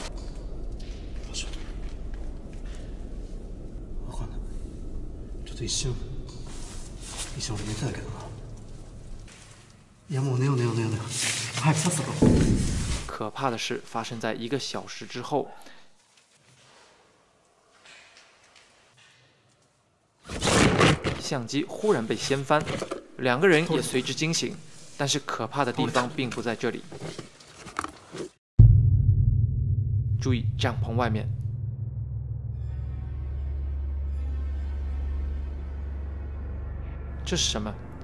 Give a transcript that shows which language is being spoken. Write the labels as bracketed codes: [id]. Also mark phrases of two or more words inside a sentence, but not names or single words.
[ja] わかんない。ちょっと一瞬俺寝てたけどな。いやもう寝よう。早くさっさと。 [zh] 可怕的事发生在1个小时之后。相机忽然被掀翻，两个人也随之惊醒，但是可怕的地方并不在这里。注意帐篷外面，这是什么？